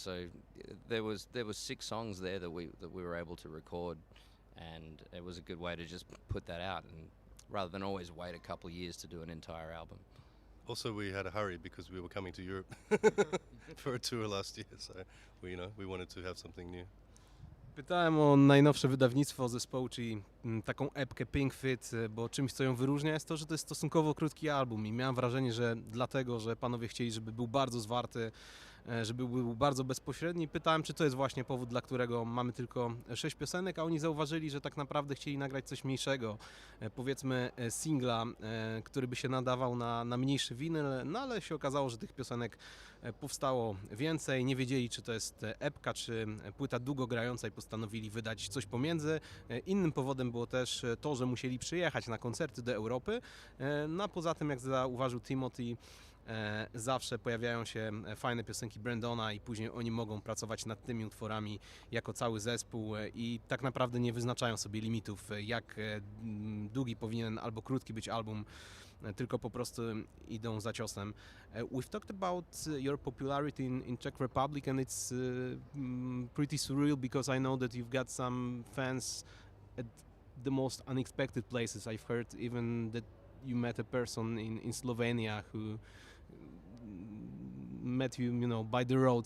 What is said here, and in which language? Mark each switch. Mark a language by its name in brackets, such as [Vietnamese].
[English] So there was 6 songs there that we were able to record, and it was a good way to just put that out, and rather than always wait a couple of years to do an entire album. Also, we had a hurry because we were coming to Europe for a tour last year, so we wanted to have something new. [Polish] Pytałem o najnowsze wydawnictwo zespołu, czyli taką epkę Pink Fit, bo czymś, co ją wyróżnia, jest to, że to jest stosunkowo krótki album i miałem wrażenie, że dlatego, że panowie chcieli, żeby był bardzo zwarty, żeby był bardzo bezpośredni. Pytałem, czy to jest właśnie powód, dla którego mamy tylko 6 piosenek, a oni zauważyli, że tak naprawdę chcieli nagrać coś mniejszego, powiedzmy singla, który by się nadawał na mniejszy winyl, no ale się okazało, że tych piosenek powstało więcej, nie wiedzieli, czy to jest epka, czy płyta długogrająca i postanowili wydać coś pomiędzy. Innym powodem było też to, że musieli przyjechać na koncerty do Europy, no a poza tym, jak zauważył Timothy, zawsze pojawiają się fajne piosenki Brandona i później oni mogą pracować nad tymi utworami jako cały zespół i tak naprawdę nie wyznaczają sobie limitów, jak długi powinien albo krótki być album, tylko po prostu idą za ciosem. [English] We've talked about your popularity in Czech Republic, and it's pretty surreal because I know that you've got some fans at the most unexpected places. I've heard even that you met a person in Slovenia who met you, by the road.